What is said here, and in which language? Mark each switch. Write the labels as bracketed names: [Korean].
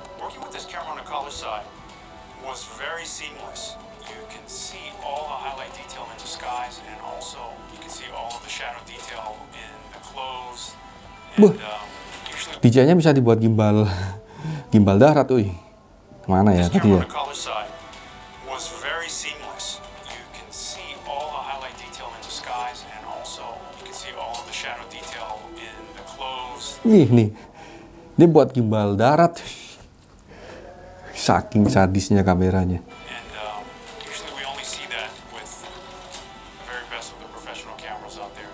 [English] Working with this camera on the color side was very seamless. You can see all the highlight detail in the skies, and also you can see all of the shadow detail in the clothes. And usually [Indonesian] DJI-nya bisa dibuat gimbal gimbal darat, Kemana ya tadi ya? [English] was very seamless. You can see all the highlight detail in the skies, and also you can see all of the shadow detail in the clothes. [Indonesian] Nih. Dia buat gimbal darat. Saking sadisnya kameranya. [English] And usually we only see that with the very best of the professional cameras out there.